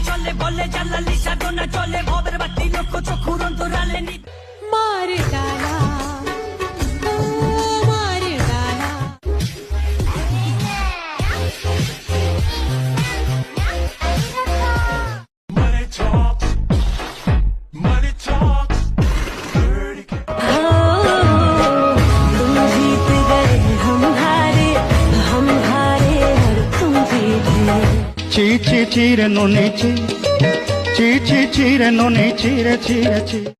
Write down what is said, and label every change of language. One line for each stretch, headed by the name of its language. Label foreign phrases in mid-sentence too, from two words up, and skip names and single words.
Bangla: চলে বলে জালালি সাধনা চলে ভবের বাতি লক্ষ চক্ষুর অন্তরালে
Hindi: मार डाला ओ मार डाला
English: Money talks, money talks.
Hindi: तुम जीत गए हम हारे और तुम जीते ची ची चीरे नोनी ची ची ची चीरे नोनी चीरे चीरे ची